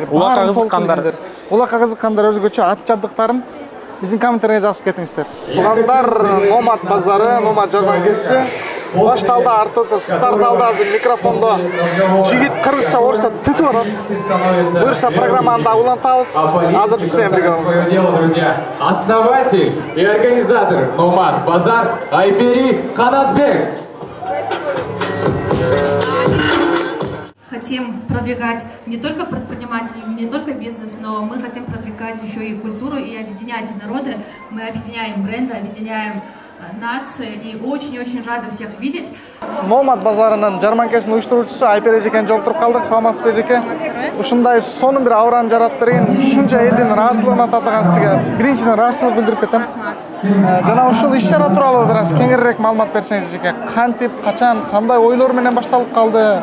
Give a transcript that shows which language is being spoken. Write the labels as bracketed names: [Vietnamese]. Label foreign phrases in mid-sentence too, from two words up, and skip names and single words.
[Kyrgyz] Улакка кызыккандар өзгөчө ат жабдыктарын биздин комментарийге жазып кетиңиздер. Туугандар, Номад базары, Номад жарманкеси башталды, артыбызда старт алды. Азыр микрофондо жигит кыргызча, орусча тетип барат. Буюрса программаны да улантабыз. Азыр биз менен бирге болуңуздар. [Russian] Основатель и организатор Номад базар Айбери Канатбек. Хотим продвигать не только предпринимателей, не только бизнес, но мы хотим продвигать еще и культуру и объединять народы. Мы объединяем бренды, объединяем нации и очень-очень рады всех видеть. [Kyrgyz] Номад базарынын жарманкесинин уюштуруучусу Айпер эжекен жолтуруп калдык. Саламатсызбы эжеке? Ушундай сонун бир аураны жаратып берген, ушунча элдин ыраазычылыгына татыган сизге биринчиден ыраазычылык билдирип кетем. Жана ушул иш-чара тууралуу бир аз кеңирээк маалымат берсеңиз эжеке. Кантип, качан, кандай ойлор менен башталып калды?